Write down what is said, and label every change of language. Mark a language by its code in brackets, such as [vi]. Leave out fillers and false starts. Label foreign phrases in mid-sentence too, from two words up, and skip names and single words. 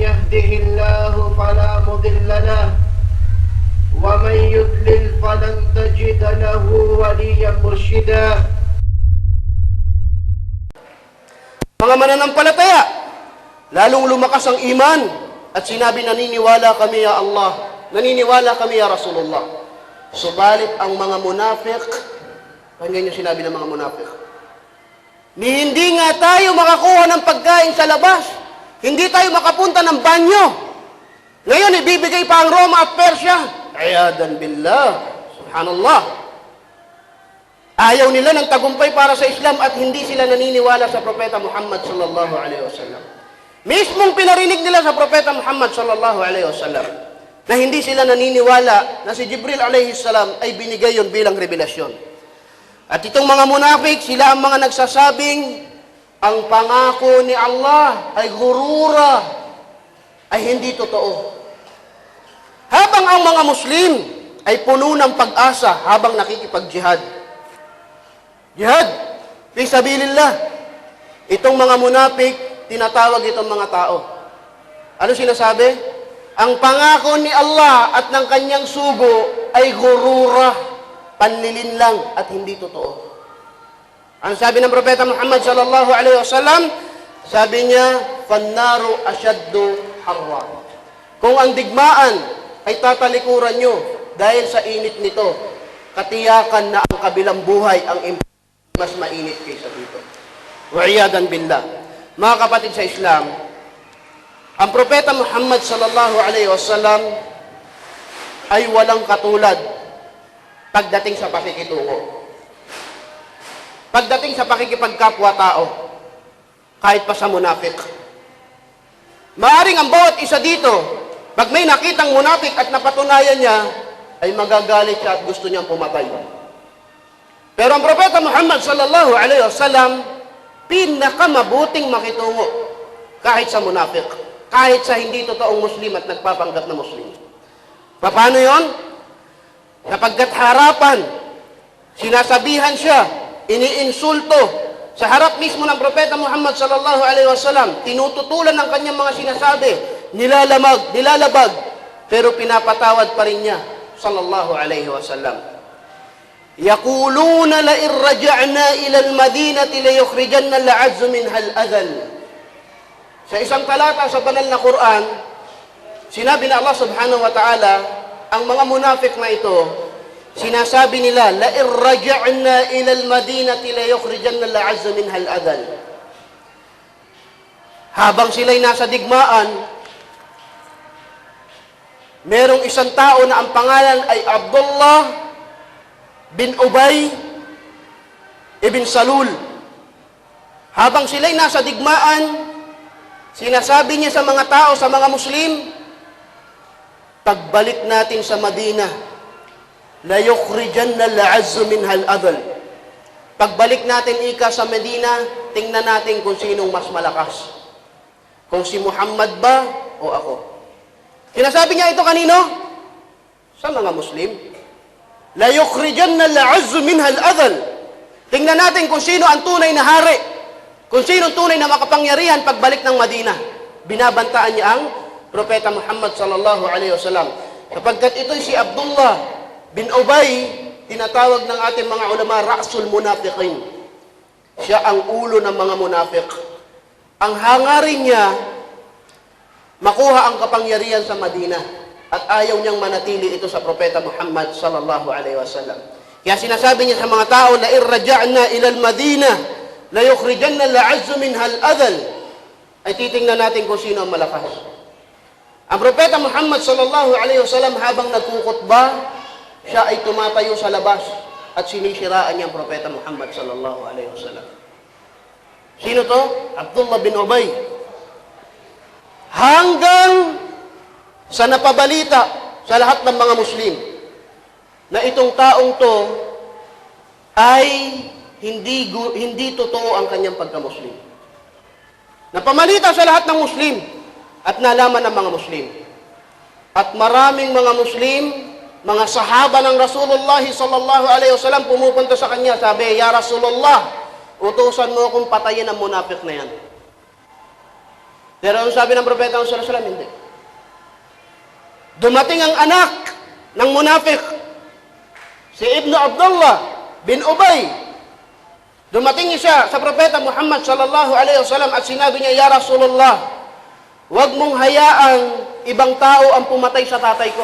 [ar] يهده الله فلا مضل له ومن يضلل فلن تجد له وليا مرشدا. [tl] Mga mananampalataya, lalong lumakas ang iman at sinabi, naniniwala kami [ar] يا الله, [tl] naniniwala kami [ar] يا رسول الله. [tl] Subalit ang mga munafik, pakinggan niyo sinabi ng mga munafik, hindi nga tayo makakuha ng pagkain sa labas, hindi tayo makapunta ng banyo. Ngayon, ibibigay pa ang Roma at Persia. [ar] عياذا بالله، سبحان الله. [tl] Ayaw nila ng tagumpay para sa Islam at hindi sila naniniwala sa Propeta Muhammad [ar] صلى الله عليه وسلم. [tl] Mismong pinarinig nila sa Propeta Muhammad [ar] صلى الله عليه وسلم [tl] na hindi sila naniniwala na si Jibril [ar] عليه السلام [tl] ay binigay yon bilang revelasyon. At itong mga munafik, sila ang mga nagsasabing ang pangako ni Allah ay gurura, ay hindi totoo. Habang ang mga Muslim ay puno ng pag-asa habang nakikipag-jihad. [ar] جهاد، في سبيل الله. [tl] Itong mga munafik, tinatawag itong mga tao. Ano sinasabi? Ang pangako ni Allah at ng kanyang sugo ay gurura, panlilin lang at hindi totoo. Ang sabi ng Propeta Muhammad [ar] صلى الله عليه وسلم, [tl] sabi niya, [ar] "فالنار أشد حرا." [tl] Kung ang digmaan ay tatalikuran nyo dahil sa init nito, katiyakan na ang kabilang buhay ang mas mainit kaysa dito. [ar] والعياذ بالله. [tl] Mga kapatid sa Islam, ang Propeta Muhammad [ar] صلى الله عليه وسلم [tl] ay walang katulad pagdating sa pakikitungo. Pagdating sa pakikipagkapwa-tao, kahit pa sa munafik. Maaring ang bawat isa dito, pag may nakitang munafik at napatunayan niya, ay magagalit siya at gusto niyang pumatay. Pero ang Propeta Muhammad [ar] صلى الله عليه وسلم, [tl] pinakamabuting makitungo kahit sa munafik, kahit sa hindi totoong Muslim at nagpapanggap na Muslim. Paano yon? Sapagkat harapan, sinasabihan siya, iniinsulto, sa harap mismo ng Propeta Muhammad [ar] صلى الله عليه وسلم, [tl] tinututulan ng kanyang mga sinasabi, nilalabag, pero pinapatawad pa rin niya [ar] صلى الله عليه وسلم. يقولون لئن رجعنا إلى المدينة ليخرجن الأعز منها الأذل. [tl] Sa isang talata sa banal na Quran, sinabi na Allah [ar] سبحانه وتعالى, [tl] ang mga munafik na ito, sinasabi nila, [ar] لئن رجعنا إلى المدينة ليخرجن الأعز منها الأذل. [tl] Habang sila'y nasa digmaan, merong isang tao na ang pangalan ay Abdullah bin Ubay ibn Salul. Habang sila'y nasa digmaan, sinasabi niya sa mga tao, sa mga Muslim, pagbalik natin sa Madina, [ar] ليخرجن الأعز منها الأذل. [tl] Pagbalik natin ika sa Medina, tingnan natin kung sinong mas malakas. Kung si Muhammad ba o ako. Sinasabi niya ito kanino? Sa mga Muslim. [ar] ليخرجن الأعز منها الأذل. [tl] Tingnan natin kung sino ang tunay na hari, kung sino ang tunay na makapangyarihan pagbalik ng Madina. Binabantaan niya ang Propeta Muhammad [ar] صلى الله عليه وسلم. [tl] Kapagkat ito si Abdullah bin Ubay, tinatawag ng ating mga ulama [ar] رأس المنافقين. [tl] Siya ang ulo ng mga munafik. Ang hangarin niya, makuha ang kapangyarihan sa Madina. At ayaw niyang manatili ito sa Propeta Muhammad [ar] صلى الله عليه وسلم. [tl] Kaya sinasabi niya sa mga tao, [ar] لئن رجعنا إلى المدينة ليخرجن الأعز منها الأذل. [tl] Ay titingnan natin kung sino ang malakas. Ang Propeta Muhammad [ar] صلى الله عليه وسلم [tl] habang nagkukutba, siya ay tumatayo sa labas at sinisiraan niya ang Propeta Muhammad [ar] صلى الله عليه وسلم. [tl] Sino to? Abdullah bin Ubay. Hanggang sa napabalita sa lahat ng mga Muslim na itong taong to ay hindi totoo ang kanyang pagka-Muslim. Napamalita sa lahat ng Muslim at nalaman ng mga Muslim. At maraming mga Muslim, mga sahaba ng Rasulullah [ar] صلى الله عليه وسلم [tl] pumupunta sa kanya, sabi, [ar] "يا رسول الله, [tl] utusan mo akong patayin ang munafik na yan." Pero ang sabi ng Propeta [ar] صلى الله عليه وسلم, [tl] hindi. Dumating ang anak ng munafik, si Ibnu Abdullah bin Ubay. Dumating siya sa Propeta Muhammad [ar] صلى الله عليه وسلم [tl] at sinabi niya, [ar] "يا رسول الله, [tl] huwag mong hayaang ibang tao ang pumatay sa tatay ko."